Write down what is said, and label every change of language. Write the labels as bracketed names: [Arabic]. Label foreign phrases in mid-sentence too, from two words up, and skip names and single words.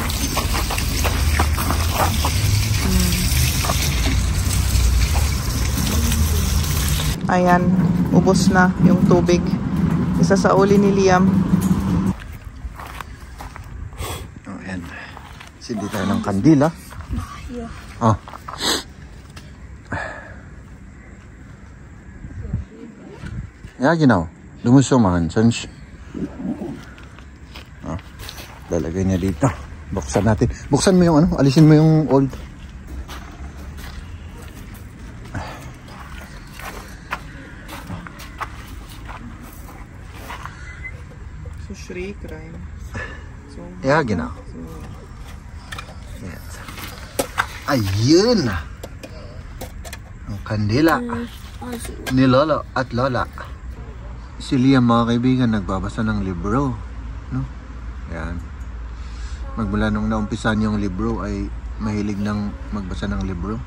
[Filipino] Ayan, ubos na yung tubig. Isa sa uli ni Liam. Ayan. Sindi tayo ng kandila. [German] Ja, genau. Du musst so machen, sonst... [Filipino] lalagay niya dito. Buksan natin. Buksan mo yung alisin mo yung old. [German] So, shriek rein. So, ja, genau. [Filipino] Yes. Ayun! Ang kandila. Ni Lolo at Lola. Si Liam mga kaibigan nagbabasa ng libro, no? Ayan. Magmula nung naumpisan yung libro ay mahilig nang magbasa ng libro.